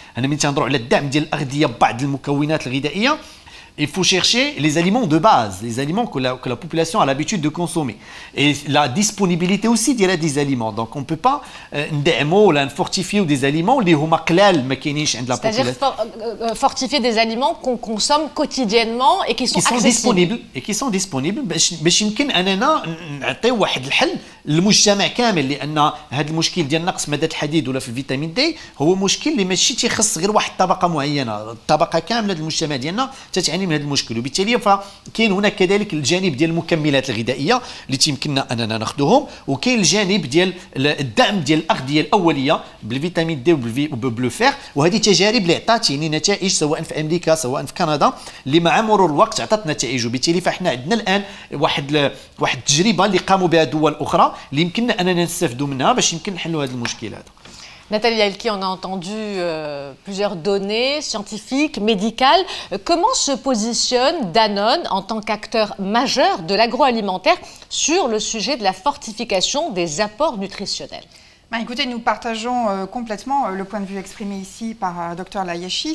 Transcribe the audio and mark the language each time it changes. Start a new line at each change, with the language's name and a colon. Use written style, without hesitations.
Arabic: أنا ملي تنهضروا على الدعم ديال الأغذية ببعض المكونات الغذائية
French: il faut chercher les aliments de base, les aliments que la population a l'habitude de consommer. Et la disponibilité aussi des aliments. Donc on ne peut pas fortifier des aliments qui sont la c'est-à-dire fortifier des aliments qu'on consomme quotidiennement et qui sont accessibles. qui sont disponibles
Arabic: باش يمكن اننا نعطيو واحد الحل للمجتمع كامل لان هذا المشكل ديال نقص ماده الحديد ولا في الفيتامين دي هو مشكل اللي ماشي تيخص غير واحد الطبقه معينه الطبقه كامله ديال المجتمع ديالنا تتعاني من هذا المشكل وبالتالي فكاين هناك كذلك الجانب ديال المكملات الغذائيه اللي تيمكننا اننا ناخذوهم وكاين الجانب ديال الدعم ديال الاغذيه الاوليه بالفيتامين دي وبالفير وهذه تجارب اللي عطات يعني نتائج سواء في امريكا سواء في كندا اللي مع مرور الوقت عطات نتائج وبالتالي فاحنا عندنا الان واحد التجربه اللي قاموا بها دول اخرى اللي يمكننا اننا نستافدوا منها باش يمكن نحلوا هذا المشكل هذا.
French: Nathalie Elki, on a entendu plusieurs données scientifiques, médicales. Comment se positionne Danone en tant qu'acteur majeur de l'agroalimentaire sur le sujet de la fortification des apports nutritionnels? Écoutez, nous partageons complètement le point de vue exprimé ici par Dr Layachi.